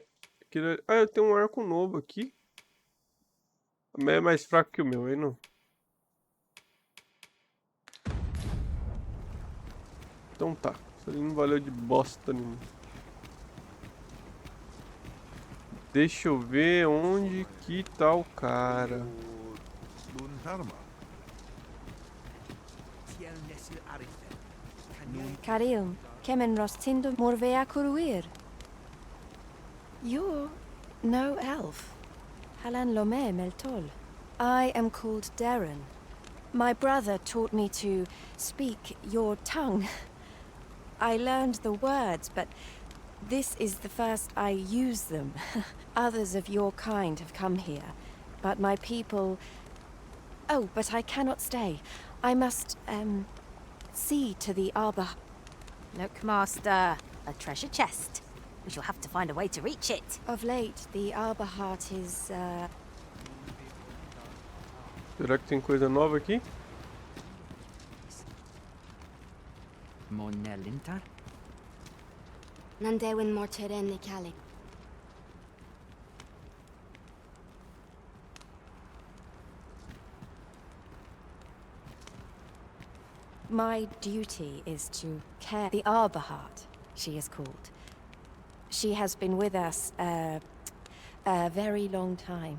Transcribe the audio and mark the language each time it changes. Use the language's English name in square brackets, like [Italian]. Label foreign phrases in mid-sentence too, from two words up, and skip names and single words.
[Portuguese] Ah, eu tenho um arco novo aqui. Mas é mais fraco que o meu, aí não. Então tá. Isso ali não valeu de bosta nenhuma. Deixa eu ver onde que tá o cara. Carilm, kemen rostindo morvea curuir. [English] You're no elf. Halan lome meltol. I am called Doireann. My brother taught me to speak your tongue. I learned the words, but this is the first I use them. Others of your kind have come here, but my people... Oh, but I cannot stay. I must, see to the arbor. Look, Master, a treasure chest. We shall have to find a way to reach it. Of late, the arbor heart is, [Portuguese] Será que tem coisa nova aqui? Monelinta? Nandewin morteren nikali. [English] My duty is to care the arbor heart, she is called. She has been with us a very long time.